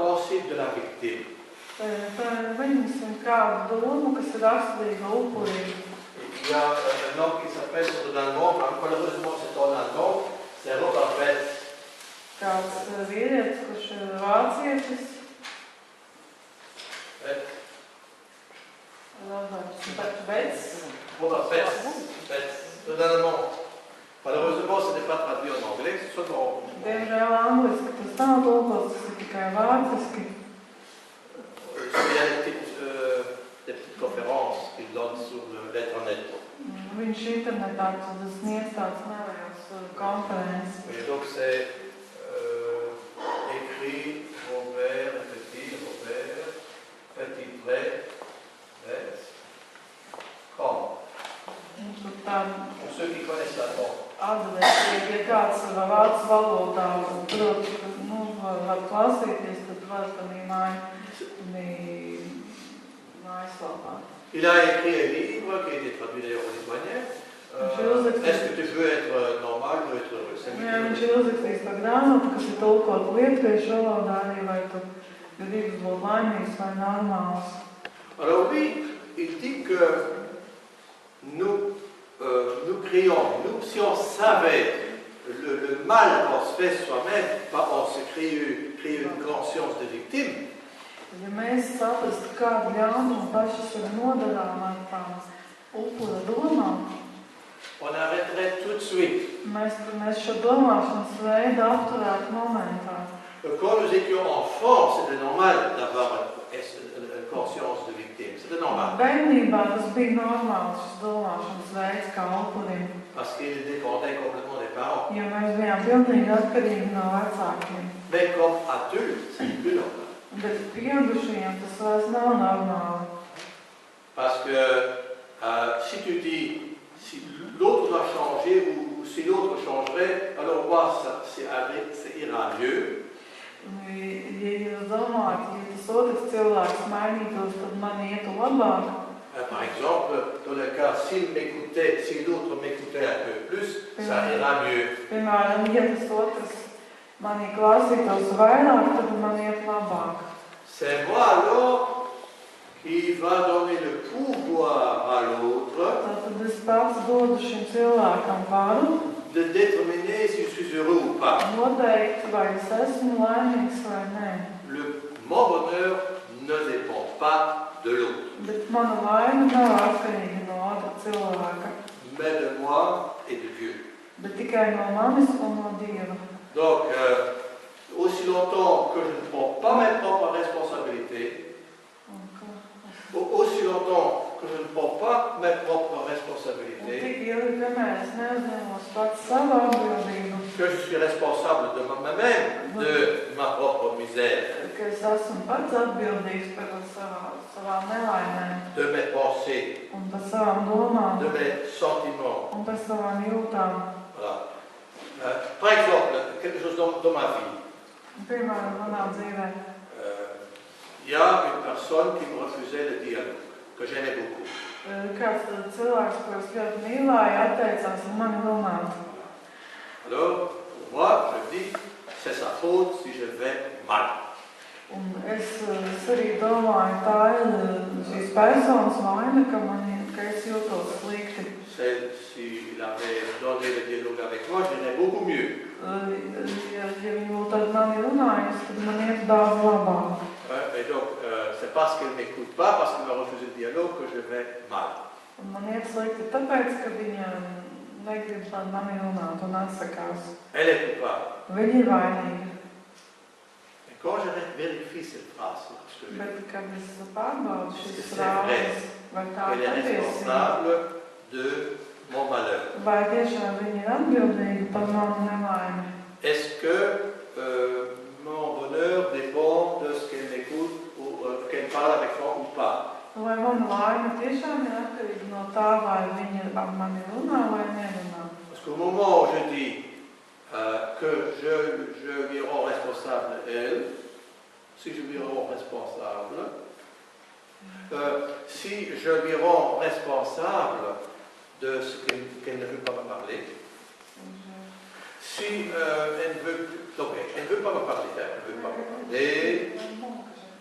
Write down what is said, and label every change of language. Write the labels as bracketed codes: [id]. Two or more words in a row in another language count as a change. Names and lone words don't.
[fr] compréhensible de la victime. [lv] Viņam kādu domu, kas ir raksturīga upurim. [fr] Il y a un homme qui s'appelle en allemand, malheureusement c'est en allemand, c'est Robert Betz. [lv] Kāds vīrietis, kurš ir vācietis. [fr] Robert Betz, en allemand. Malheureusement, ce n'est pas traduit en anglais, c'est seulement en allemand. [lv] Diemžēl angliski tas nav tulkots, tas ir tikai vāciski. [fr] Il y a des petites conférences qu'il donne sur l'internet. [lv] Viņš internetā sniedz tāds neliels konferences. [fr] Et donc c'est écrit Robert, petit trait, Betz, com. Pour ceux qui connaissent l'allemand. [lv] Atdevēt, ja kāds vācu valodā prot, var klausīties, tad var panī mājaslapā. [fr] Il a écrit un livre qui a été traduit d'ailleurs en espagnol. Est-ce que tu veux être normal ou être heureux? [lv] Jā, viņš ir uzrakstījis par grāmatu, kas ir tulkot lietuviešu valodā arī, vai tu gribas būt laimīgs vai normāls. [fr] Alors oui, il dit que nous crions, si on savait le mal qu'on se fait soi-même, on se crée une conscience de victime. [lv] Ja mēs saprastu, kādu ļaunumu paši sev nodarām ar tām upura domām, [fr] on arrêterait tout de suite. [lv] Mēs šo domāšanas veidu apturētu momentā. [fr] Quand nous étions enfants, c'était normal d'avoir une conscience de victime. C'était normal. [lv] Bērnībā tas bija normāls šis domāšanas veids kā upurim. [fr] Parce qu'il dépendait complètement des parents. [lv] Jo mēs bijām pilnīgi atkarīgi no vecākiem. [fr] Mais comme adulte, c'est plus normal. [lv] Bet pieaugušajiem tas vairs nav normāli. [fr] Parce que si tu dis, si l'autre doit changer ou si l'autre changerait, alors moi, ça ira mieux. [lv] Ja jūs domājat, ja tas otrs cilvēks mainītos, tad man ietu labāk. [fr] Par exemple, dans le cas, si l'autre m'écoutait un peu plus, ça ira mieux. [lv] Piemēram, ja tas otrs manī klausītos vairāk, tad man iet labāk. [fr] C'est moi alors qui va donner le pouvoir à l'autre [lv] Tad es pats dodu šim cilvēkam varu [fr] de déterminer si je suis heureux ou pas. [lv] noteikt, vai es esmu laimīgs vai nē. [fr] Mon bonheur ne dépend pas de l'autre, [lv] Bet mana laime nav atkarīga no otra cilvēka, [fr] mais de moi et de Dieu. [lv] bet tikai no manis un no Dieva. [fr] Donc, aussi longtemps que je ne prends pas mes propres responsabilités, aussi longtemps que je ne prends pas mes propres responsabilités, [lv] Tik ilgi, kamēr es neuzņemos pats savu atbildību, [fr] que je suis responsable de moi-même, de ma propre misère, [lv] ka es esmu pats atbildīgs par savām nelaimēm [fr] de mes pensées, [lv] un par savām domām [fr] de mes sentiments. [lv] un par savām jūtām. [fr] Voilà. Par exemple, quelque chose dans ma vie. [lv] Piemēram, manā dzīvē [fr] Il y a une personne qui me refusait le dialogue, que j'aimais beaucoup. [lv] kāds cilvēks, ko es ļoti mīlēju, atteicās ar mani runāt. [fr] Alors, moi, je dis, c'est sa faute si je vais mal. [lv] Un es arī domāju, tā ir šīs personas vaina, ka es jūtos slikti. [fr] S'il avait donné le dialogue avec moi, j'irais beaucoup mieux. [lv] Ja viņi būtu ar mani runājusi, tad man iet daudz labāk. [fr] Et donc, c'est parce qu'elle ne m'écoute pas, parce qu'elle m'a refusé le dialogue, que je vais mal. [lv] Un man iet slikti tāpēc, ka viņa negrib ar mani runāt un atsakās. [fr] Elle est coupable. [lv] Viņa ir vainīga. [fr] Et quand je vérifie cette phrase, [lv] Bet, kad es pārbaudu šīs [fr] c'est [lv] frāzes, [fr] vrai, [lv] vai tā [fr] elle est [lv] patiesība, [fr] responsable de mon malheur. [lv] vai tiešām viņa ir atbildīga par manu nelaimi. [fr] Est-ce que mon bonheur dépend de ce qu'elle m'écoute ou qu'elle parle avec moi ou pas? [lv] Vai mana laime tiešām ir atkarīga no tā, vai viņa ar mani runā vai nerunā? [fr] Parce qu'au moment où je dis que je lui rends responsable elle, si je lui rends responsable, si je lui rends responsable de ce qu'elle ne veut pas me parler, si elle ne veut pas me parler, elle ne veut pas me parler,